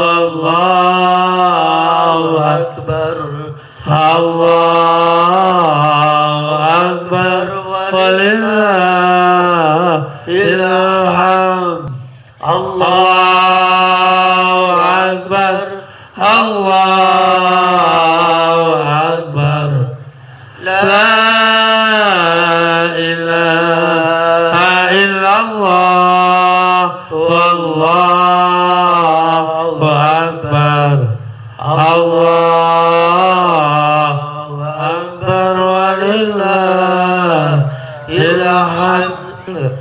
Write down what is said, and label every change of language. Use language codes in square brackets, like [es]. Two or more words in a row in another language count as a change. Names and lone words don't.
[ar] الله أكبر. الله أكبر. ولله الحمد. الله أكبر. الله أكبر. لا إله إلا الله. والله أكبر. الله أكبر. ولله الحمد.